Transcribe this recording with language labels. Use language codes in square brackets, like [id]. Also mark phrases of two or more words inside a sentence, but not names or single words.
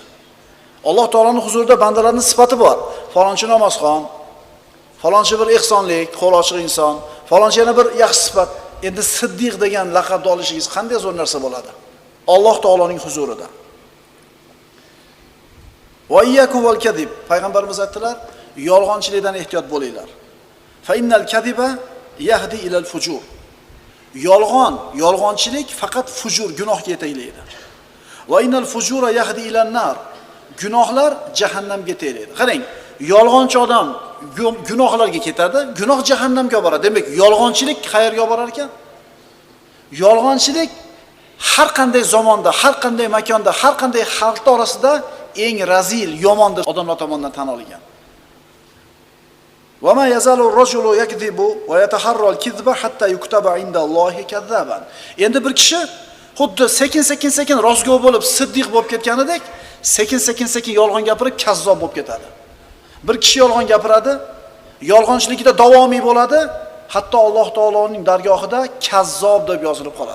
[uz] Alloh taoloning huzurida bandalarning sifati bor. Falonchi namozxon, falonchi bir ihsonlik, qo'l ochiq inson, falonchi yana bir yaxshi sifat. Endi siddiq degan laqabni olishingiz qanday zo'r narsa bo'ladi? Alloh taoloning huzurida. [ar] وإياكم والكذب. [uz] Payg'ambarimiz aytdilar, yolg'onchilikdan ehtiyot bo'linglar. [ar] فإن الكذب يهدي إلى الفجور. [uz] Yolg'onchilik faqat fujur, gunohga yetaklaydi. [ar] وإن الفجور يهدي إلى النار. [uz] Gunohlar jahannamga yetaklaydi. Qarang, yolg'onchi odam gunohlarga ketadi, gunoh jahannamga boradi. Demak, yolg'onchilik qayerga borar ekan? Yolg'onchilik har qanday zamonda, har qanday makonda, har qanday xalq orasida eng razil, yomon deb odamlar tomonidan tan olingan. [ar] وما يزال الرجل يكذب ويتحرى الكذب حتى يكتب عند الله كذابا. [uz] Endi bir kishi xuddi sekin rostgo'y bo'lib, siddiq bo'lib ketganidek, sekin yolg'on gapirib kazzob bo'lib ketadi. Bir kishi yolg'on gapiradi, yolg'onchilikda davomiy bo'ladi, hatto Alloh taoloning dargohida kazzob deb yozilib qoladi.